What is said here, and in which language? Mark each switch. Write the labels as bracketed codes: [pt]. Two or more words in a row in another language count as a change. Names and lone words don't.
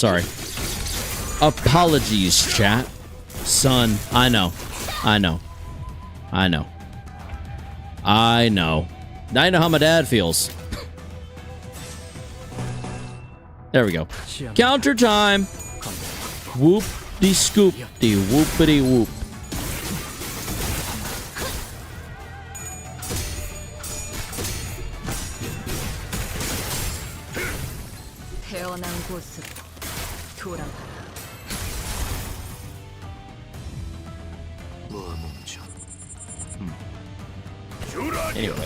[en] Sorry. Apologies, chat. Son, I know how my dad feels. There we go. Counter time. Whoop-de-scoop-de, whoopity-whoop. [ko] 태어난 곳으로 돌아가라. [en] Anyway.